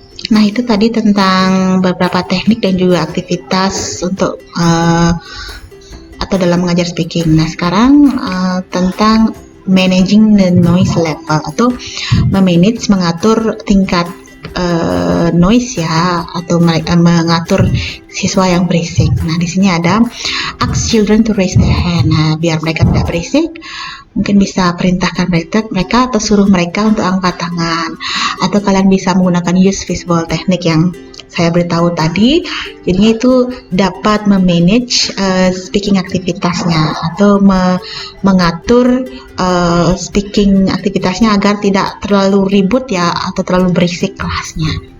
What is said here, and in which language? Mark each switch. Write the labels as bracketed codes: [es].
[id] Nah, itu tadi tentang beberapa teknik dan juga aktivitas untuk atau dalam mengajar speaking. Nah, sekarang tentang [en] managing the noise level [id] atau mengatur tingkat noise ya, atau mengatur siswa yang berisik. Nah, di sini ada [en] ask children to raise their hand. [id] Nah, biar mereka tidak berisik, mungkin bisa perintahkan mereka atau suruh mereka untuk angkat tangan, atau kalian bisa menggunakan use visible teknik yang saya beritahu tadi. Jadinya itu dapat memanage speaking aktivitasnya atau mengatur speaking aktivitasnya agar tidak terlalu ribut ya, atau terlalu berisik kelasnya.